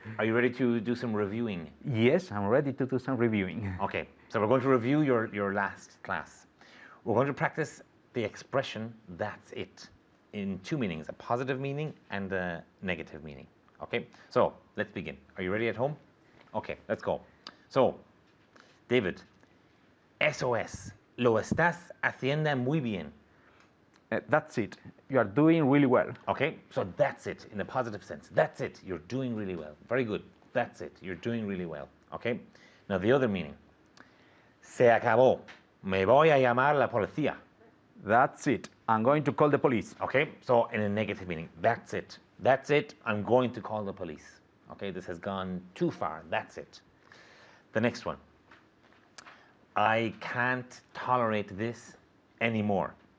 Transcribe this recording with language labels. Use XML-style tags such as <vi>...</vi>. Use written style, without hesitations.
<en>Are you ready to do some reviewing? Yes, I'm ready to do some reviewing. Okay, so we're going to review your last class. We're going to practice the expression, that's it, in two meanings, a positive meaning and a negative meaning. Okay, so let's begin. Are you ready at home? Okay, let's go. So,</en> <es>David, SOS, lo estás haciendo muy bien.</es> <en>That's it. You are doing really well. Okay, so that's it in a positive sense. That's it. You're doing really well. Very good. That's it. You're doing really well. Okay, now the other meaning.</en> <es>Se acabó. Me voy a llamar la policía.</es> <en>That's it. I'm going to call the police. Okay, so in a negative meaning. That's it. That's it. I'm going to call the police. Okay, this has gone too far. That's it. The next one. I can't tolerate this anymore.</en>